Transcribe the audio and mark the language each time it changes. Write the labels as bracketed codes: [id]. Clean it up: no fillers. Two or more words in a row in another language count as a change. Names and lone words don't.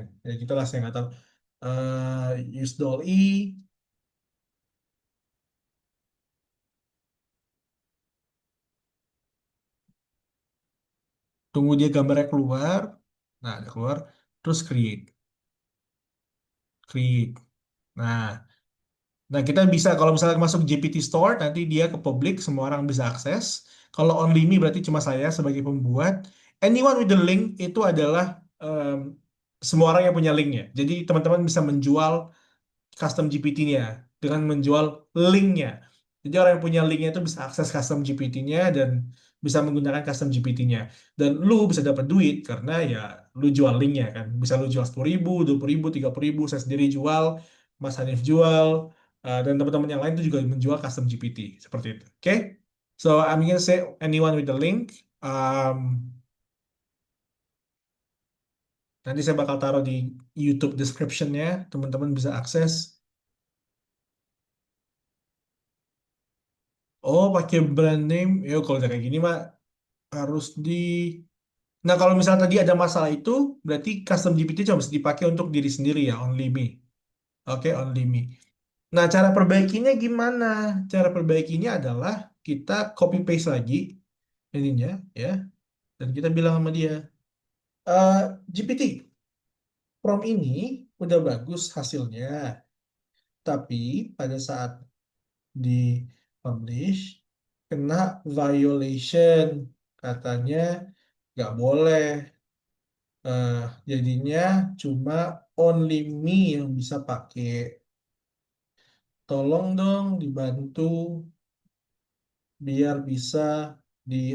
[id] Ya gitulah, saya nggak tahu. Use Dolly, tunggu dia gambarnya keluar. Nah, ada keluar, terus create. Nah, nah, kita bisa kalau misalnya masuk GPT Store, nanti dia ke publik, semua orang bisa akses. Kalau [en] only me [id] berarti cuma saya sebagai pembuat. [en] Anyone with the link [id] itu adalah semua orang yang punya linknya. Jadi teman-teman bisa menjual custom GPT-nya dengan menjual linknya. Jadi orang yang punya linknya itu bisa akses custom GPT-nya dan bisa menggunakan custom GPT-nya. Dan lu bisa dapat duit karena ya lu jual linknya kan. Bisa lu jual 10.000, 20.000, 30.000. Saya sendiri jual, Mas Hanif jual, dan teman-teman yang lain itu juga menjual custom GPT seperti itu. Oke? [en] So I'm gonna say anyone with the link. [id] Um, Nanti saya bakal taruh di YouTube description-nya, teman-teman bisa akses. Oh, pakai [en] brand name. [id] Ya, kalau udah kayak gini mah harus di. Nah, kalau misalnya tadi ada masalah itu, berarti custom GPT cuma bisa dipakai untuk diri sendiri ya, [en] only me. Oke, only me. [id] Nah, cara perbaikinya gimana? Cara perbaikinya adalah kita [en] copy paste [id] lagi ininya ya, dan kita bilang sama dia, GPT, prompt ini udah bagus hasilnya, tapi pada saat di publish kena violation, katanya nggak boleh. eh, Jadinya cuma [en] only me [id] yang bisa pakai. Tolong dong dibantu biar bisa di, dipakai semua orang.